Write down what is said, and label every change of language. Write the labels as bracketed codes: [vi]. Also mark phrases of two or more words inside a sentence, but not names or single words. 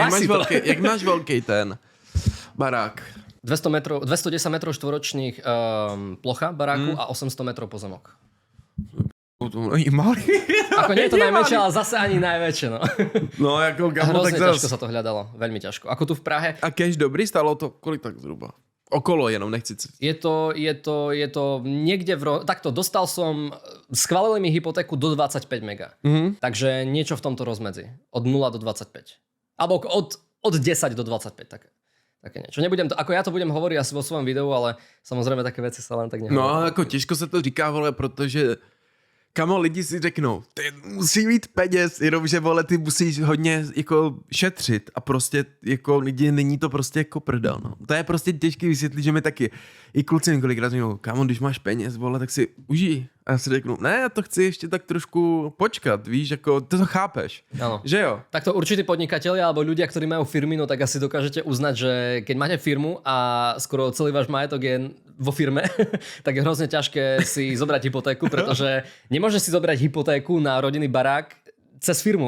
[sk] Jak máš veľký ten barák? 210 metrov štvoročných plocha baráku a 800 metrov pozemok. I malý. Ako nie je to najmenšie, ale zase ani najväčšie, no. No, ako kámo, tak Hrozne zas. ťažko sa to hľadalo, veľmi ťažko. Ako tu v Prahe, [cs] A cash dobrý, stalo to kolik tak zhruba? Okolo jenom, nechci... [sk] je to niekde takto, dostal som, schválili mi hypotéku do 25 mega. Takže niečo v tomto rozmedzi. Od 0 do 25. Alebo od 10 do 25, také niečo. Nebudem to, ako ja to budem hovoriť asi vo svojom videu, ale samozrejme také veci sa len tak nehovorí. No, [cs] jako těžko se to říká, vole, protože kamo, lidi si řeknou, ty musí mít peněz, jenomže, vole, ty musíš hodně jako šetřit a prostě jako lidi, není to prostě jako prdel, no. To je prostě těžký vysvětlit, že mi taky i kluci několikrát řeknou, kámo, když máš peněz, vole, tak si užij. A já si řeknu, ne, já to chci ještě tak trošku počkat, víš, jako ty to chápeš, [sk] Áno. [cs] že jo? [sk] Takto určití podnikatelia alebo ľudia, ktorí majú firmy, no tak asi dokážete uznať, že keď máte firmu a skoro celý váš majetok je vo firme, tak je hrozne ťažké si zobrať hypotéku, pretože nemôžeš si zobrať hypotéku na rodinný barák cez firmu.